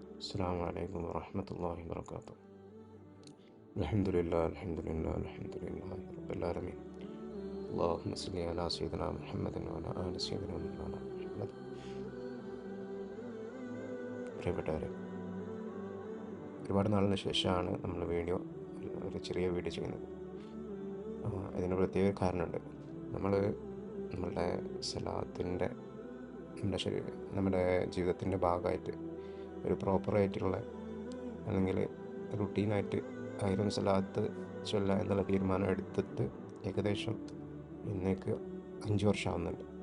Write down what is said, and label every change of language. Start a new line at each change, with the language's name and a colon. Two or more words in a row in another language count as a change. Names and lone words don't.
Arabic: السلام عليكم ورحمة الله وبركاته. الحمد لله الحمد لله الحمد لله رب العالمين. اللهم صل على سيدنا محمد وعلى آل سيدنا مولانا മുഹമ്മദ്.
Malayalam: പ്രിയപ്പെട്ടവരെ, ഒരുപാട് നാളിന് ശേഷമാണ് നമ്മൾ ഒരു ചെറിയ വീഡിയോ ചെയ്യുന്നത്. ഇതിന് പ്രത്യേക കാരണമുണ്ട്. നമ്മളുടെ സലാത്തിൻ്റെ നമ്മുടെ ജീവിതത്തിൻ്റെ ഭാഗമായിട്ട് ഒരു പ്രോപ്പറായിട്ടുള്ള അല്ലെങ്കിൽ റുട്ടീനായിട്ട് 1000 സലാത്ത് ചൊല്ല എന്നുള്ള തീരുമാനം എടുത്തിട്ട് ഏകദേശം ഇന്നേക്ക് 5 വർഷമാവുന്നുണ്ട്.